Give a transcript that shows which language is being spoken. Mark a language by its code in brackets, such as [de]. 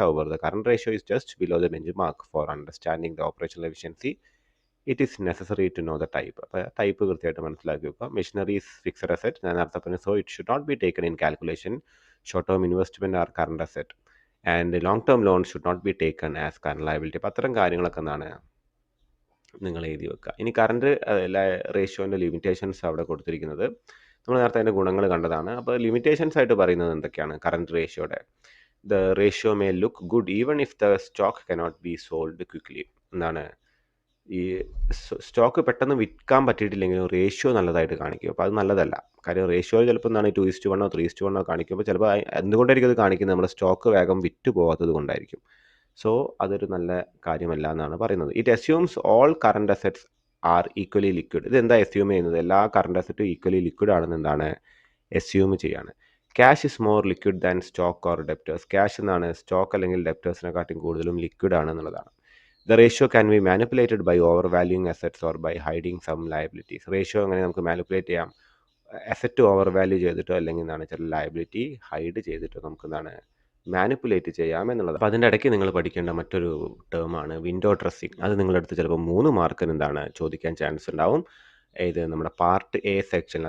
[en] However, the current ratio is just below the benchmark. For understanding the operational efficiency, it is necessary to know the type. [ml] അപ്പോൾ type കൃത്യമായിട്ട് മനസ്സിലാക്കി വെക്കുക. Machineries fixed asset, ഞാൻ നേരത്തെ പറഞ്ഞു. [en] So it should not be taken in calculation. Short term investment are current asset and long term loan should not be taken as current liability. [ml] അപ്പോൾ അത്തരം കാര്യങ്ങളൊക്കെ എന്താണ് നിങ്ങൾ എഴുതി വെക്കുക. ഇനി കറണ്ട് റേഷ്യോൻ്റെ ലിമിറ്റേഷൻസ് അവിടെ കൊടുത്തിരിക്കുന്നത് നമ്മൾ നേരത്തെ അതിൻ്റെ ഗുണങ്ങൾ കണ്ടതാണ്. അപ്പോൾ ലിമിറ്റേഷൻസ് ആയിട്ട് പറയുന്നത് എന്തൊക്കെയാണ് current റേഷ്യോയുടെ? [en] The ratio may look good even if the stock cannot be sold quickly. [ml] എന്താണ് ഈ സ്റ്റോക്ക് പെട്ടെന്ന് വിൽക്കാൻ പറ്റിയിട്ടില്ലെങ്കിലും റേഷ്യോ നല്ലതായിട്ട് കാണിക്കും. അപ്പോൾ അത് നല്ലതല്ല. കാര്യം റേഷ്യോ ചിലപ്പോൾ എന്താണ് 2:1 3:1 കാണിക്കുമ്പോൾ ചിലപ്പോൾ എന്തുകൊണ്ടായിരിക്കും അത് കാണിക്കുന്നത്? നമ്മുടെ സ്റ്റോക്ക് വേഗം വിറ്റ് പോകാത്തത് കൊണ്ടായിരിക്കും. സോ അതൊരു നല്ല കാര്യമല്ല എന്നാണ് പറയുന്നത്. [en] It assumes all current assets are equally liquid. [ml] ഇതെന്താ അസ്യൂം ചെയ്യുന്നത്? എല്ലാ കറണ്ട് അസറ്റും ഈക്വലി ലിക്വിഡ് ആണെന്ന് എന്താണ് അസ്യൂം ചെയ്യാണ്. [en] Cash is more liquid than stock or debtors. [ml] Cash എന്നാണ് സ്റ്റോക്ക് അല്ലെങ്കിൽ ഡെപ്റ്റേഴ്സിനെക്കാട്ടും കൂടുതലും liquid ആണെന്നുള്ളതാണ്. [en] The ratio can be manipulated by overvaluing assets or by hiding some liabilities. [ml] Ratio അങ്ങനെ നമുക്ക് മാനിപ്പുലേറ്റ് ചെയ്യാം. അസറ്റ് ഓവർ വാല്യൂ ചെയ്തിട്ടോ അല്ലെങ്കിൽ എന്താണ് ചില ലയബിലിറ്റി ഹൈഡ് ചെയ്തിട്ടോ നമുക്ക് എന്താണ് മാനിപ്പുലേറ്റ് ചെയ്യാം എന്നുള്ളത്. അപ്പോൾ അതിൻ്റെ ഇടയ്ക്ക് നിങ്ങൾ പഠിക്കേണ്ട മറ്റൊരു ടേമാണ് വിൻഡോ ഡ്രസ്സിങ്. അത് നിങ്ങളുടെ അടുത്ത് ചിലപ്പോൾ 3 മാർക്കിന് എന്താണ് ചോദിക്കാൻ ചാൻസ് ഉണ്ടാവും. ഇത് നമ്മുടെ പാർട്ട് എ സെക്ഷനിൽ.